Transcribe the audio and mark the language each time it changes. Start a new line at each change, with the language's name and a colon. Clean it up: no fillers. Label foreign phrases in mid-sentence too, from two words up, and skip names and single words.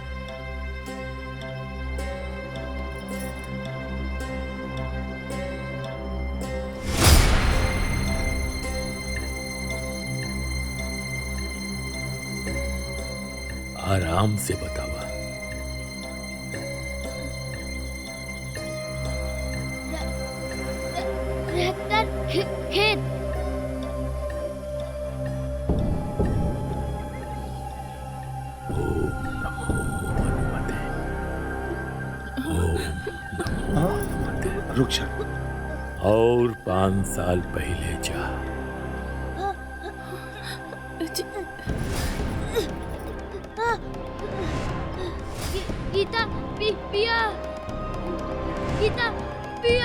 Bhojpuri: आराम से बतावा। खेत
Sanskrit: ओम नमो हनुमते। ओम नमो हनुमते।
Bhojpuri: रुक जा। और 5 साल पहले जा। गीता पिया गीता पिया